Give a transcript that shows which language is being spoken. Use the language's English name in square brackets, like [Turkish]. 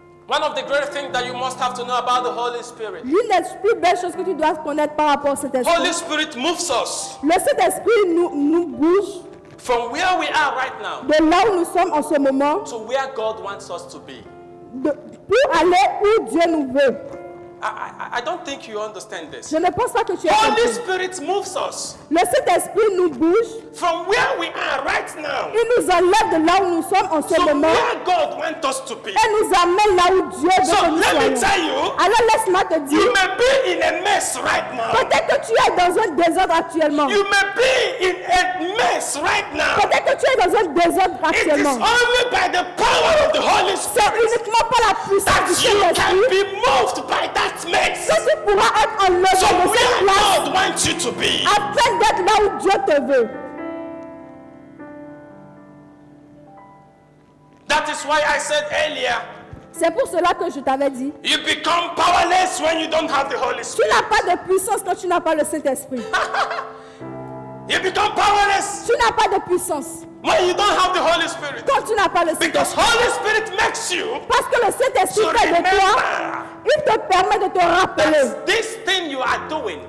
[English] One of the great things that you must have to know about the Holy Spirit. [French] L'une des plus belles choses que tu dois connaître par rapport au Saint-Esprit. [English] Holy Spirit moves us [French] Le Saint-Esprit nous bouge [English] from where we are right now [French] de là où nous sommes en ce moment [English] to where God wants us to be. [French] pour aller où Dieu nous veut. [English] I don't think you understand this. [French] Je ne pense pas que tu aies [English] Holy [French] compris. [English] Spirit moves us [French] Le Saint-Esprit nous bouge. [English] from where we are right now [French] Il nous enlève de là où nous sommes en ce [English] to [French] moment [English] where God wants us to be. [French] et nous amène là où Dieu veut [English] So [French] que nous [English] let me [French] soyons. [English] tell you, [French] Alors laisse-moi te [English] you [French] dire, [English] may be in a mess right now. [French] peut-être que tu es dans un désordre actuellement. [English] You may be in a mess right now. [French] Peut-être que tu es dans un désordre [English] It is [French] actuellement. [English] only by the power of the Holy [French] C'est [English] Spirit [French] uniquement par la puissance [English] that [French] du [English] you can [French] Saint-Esprit [English] be moved by that mess. [French] que tu pourras être enlevé [English] So [French] de cette [English] where [French] place [English] God wants you to be, [French] afin d'être là où Dieu te veut. [English] that is why I said earlier, [French] C'est pour cela que je t'avais dit, [English] you become powerless when you don't have the Holy [French] tu [English] Spirit. [French] n'as pas de puissance quand tu n'as pas le Saint-Esprit. [English] You become powerless [French] Tu n'as pas de puissance [English] when you don't have the Holy Spirit. [French] quand tu n'as pas le [English] Because [French] Saint-Esprit. [English] Holy Spirit makes you [French] Parce que le Saint-Esprit [English] to [French] fait de toi, [English] remember [French] il te permet de te rappeler [English] that this thing you are doing,